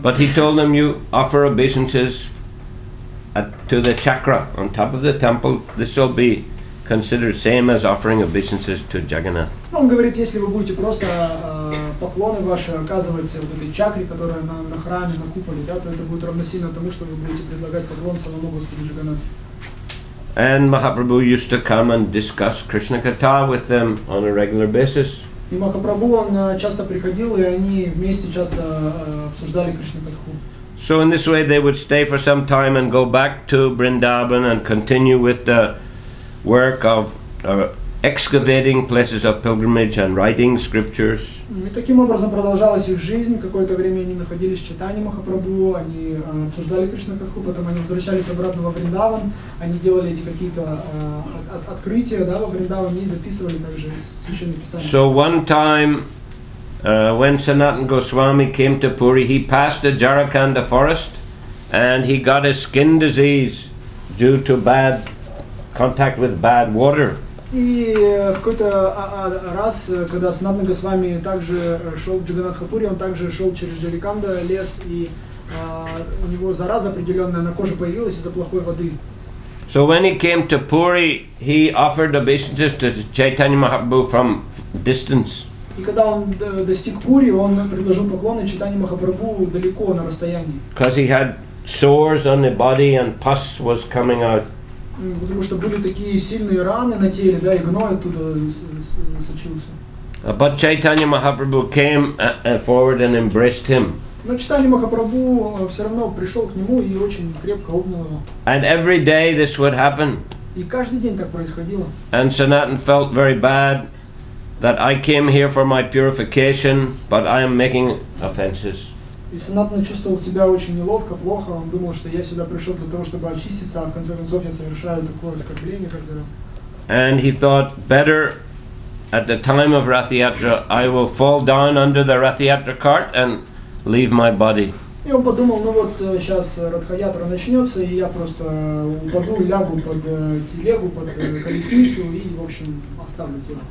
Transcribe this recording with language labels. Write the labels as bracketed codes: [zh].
[en] But he told them, you offer obeisances to the chakra on top of the temple. This will be considered same as offering obeisances to Jagannath. [ru] Он говорит, если вы будете просто поклоны ваши оказывать вот этой чакре, которая на храме, на куполе, да, то это будет равносильно тому, что вы будете предлагать поклон самому Господу Джаганнатху. [en] And Mahaprabhu used to come and discuss Krishna Katha with them on a regular basis. [ru] И Махапрабху, он часто приходил, и они вместе часто обсуждали Кришна Катху. [en] So in this way they would stay for some time and go back to Vrindavan and continue with the work of excavating places of pilgrimage and writing scriptures. [ru] И таким образом продолжалась их жизнь. Какое-то время они находились в Чайтанье Махапрабху, они обсуждали Кришна Катху, потом они возвращались обратно во Вриндаван, они делали эти какие-то открытия, да, во Вриндаване и записывали также священные писания. [en] So one time when Sanatana Goswami came to Puri, he passed the Jharkhand forest and he got a skin disease due to bad contact with bad water. [ru] И в какой-то раз, когда Санатана Госвами также шел в Джаганнатхапури, он также шел через Джариканда лес, и у него зараза определенная на коже появилась из-за плохой воды. [en] So when he came to Puri, he offered obeisances to Chaitanya Mahaprabhu from distance. [ru] И когда он достиг Пури, он предложил поклоны Чайтанье Махапрабху далеко, на расстоянии. [en] Because he had sores on the body and pus was coming out. [ru] Потому что были такие сильные раны на теле, да, и гной оттуда сочился. [en] But Chaitanya Mahaprabhu came forward and embraced him. [ru] Но Чайтанья Махапрабху все равно пришел к нему и очень крепко обнял его. [en] And every day this would happen. [ru] И каждый день так происходило. [en] And Sanatana felt very bad that I came here for my purification, but I am making offenses. [ru] И Санатана чувствовал себя очень неловко, плохо. Он думал, что я сюда пришел для того, чтобы очиститься, а в конце концов я совершаю такое оскорбление каждый раз. [en] And he thought, better at the time of Rath Yatra, I will fall down under the Rath Yatra cart and leave my body. [ru] И он подумал, ну вот сейчас Радха-ятра начнется, и я просто упаду, лягу под телегу, под колесницу и, в общем, оставлю тело.